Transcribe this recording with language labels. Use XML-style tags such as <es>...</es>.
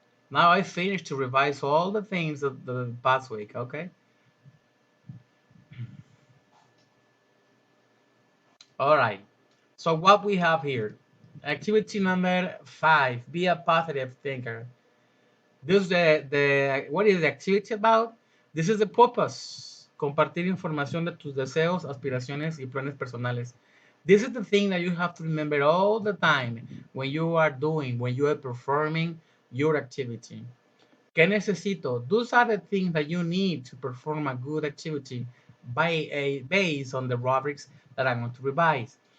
<en>Now I finished to revise all the things of the past week. Okay. All right. So what we have here, activity number 5, be a positive thinker. This the what is the activity about? This is the purpose.</en> <es>Compartir información de tus deseos, aspiraciones y planes personales.</es> <en>This is the thing that you have to remember all the time when you are doing, when you are performing your activity.</en> <es>¿Qué necesito?</es> <en>Those are the things that you need to perform a good activity based on the rubrics that I'm going to revise.</en>